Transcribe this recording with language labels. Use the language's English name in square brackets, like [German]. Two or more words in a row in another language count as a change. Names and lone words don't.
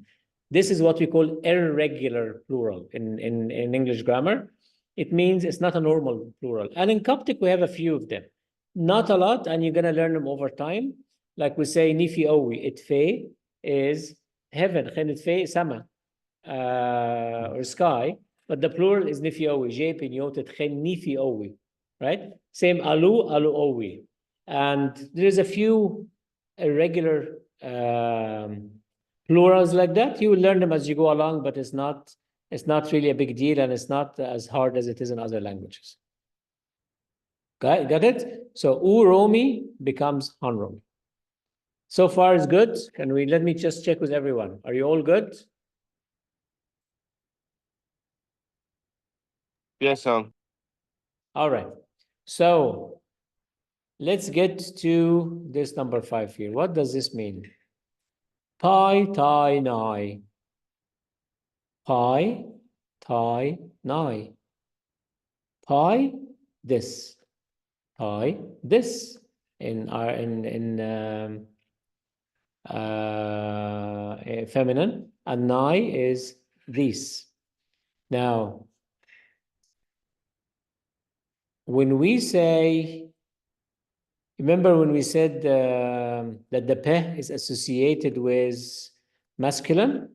[English] This is what we call irregular plural in English grammar. It means it's not a normal plural. And in Coptic, we have a few of them. Not a lot, and you're going to learn them over time. Like we say, [Coptic] nifi owi, [English] itfe is heaven, [Coptic] itfe sama, [English] or sky. But the plural is [Coptic] nifi owi, je pinyotet chen nifi owi, [English] right? Same [Coptic] alu, alu owi. [English] And there's a few irregular plurals like that. You will learn them as you go along, but it's not really a big deal, and it's not as hard as it is in other languages. Got it? So Uromi becomes Hanromi. So far is good. Let me just check with everyone. Are you all good? Yes, sir. All right. So let's get to this number 5 here. What does this mean? [Coptic] Pi, tai, nai. Pi, tai, nai. Pi, [English] this. Pi, this. Feminine, and nai is this. Now, when we say, remember when we said that the peh is associated with masculine?